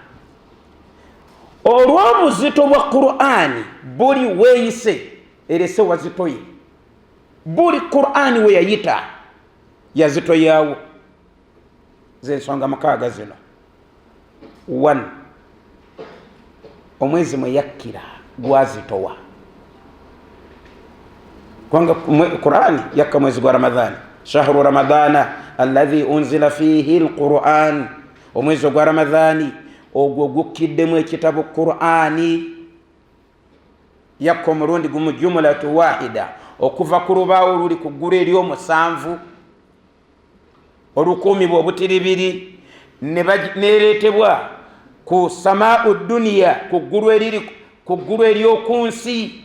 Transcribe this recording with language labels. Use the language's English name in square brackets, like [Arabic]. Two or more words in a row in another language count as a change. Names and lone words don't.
[Ganda] Olw'obuzito bwa Qur'an buli weeyise erese wazitoye, buli Qur'an we yayita yazitoyawo. Z'ensonga mukaaga zino. 1. Omwezi mwe yakkira gwazitowa, kubanga Qur'an yakka mwezi gwa Ramadhan. [Arabic] شهر رمضان الذي أنزل فيه القرآن, [Ganda] omwezi gwa Ramadhani ogwo gukiddemu ekitabo Qur'ani. Yakka omulundi gumu [Arabic] جملة واحدة, [Ganda] okuva ku lubaawo luli ku ggulu ery'omusanvu olukuumibwa obutiribiri, neereetebwa ku [Arabic] السماء الدنيا, [Ganda] ku ggulu ery'oku nsi.